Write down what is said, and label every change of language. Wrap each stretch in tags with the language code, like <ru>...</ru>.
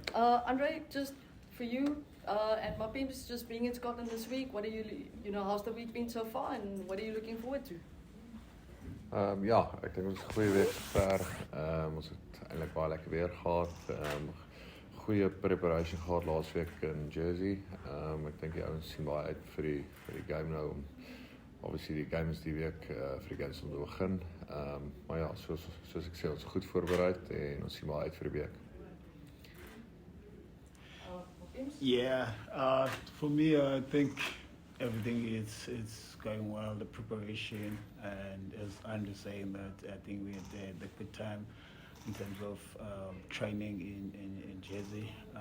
<en>Andre, just for you, at Mapimpi, just being in Scotland this week, what are how's the week been so far and what are you looking forward to?</en> <af>Ja, ek dink ons het 'n goeie week ver. Ons het eintlik baie lekker weer gehad. Goeie preparation gehad laas week in Jersey. Ek dink die ouens sien baie uit vir die game nou. Obviously die game is die week vir die games om te begin. Maar ja, soos ek sê, ons is goed voorbereid en ons sien baie uit vir die week.</af> <en>Yeah, for me, I think everything is going well. The preparation, and as Andrew saying that, I think we had a good time in terms of training in Jersey.</en>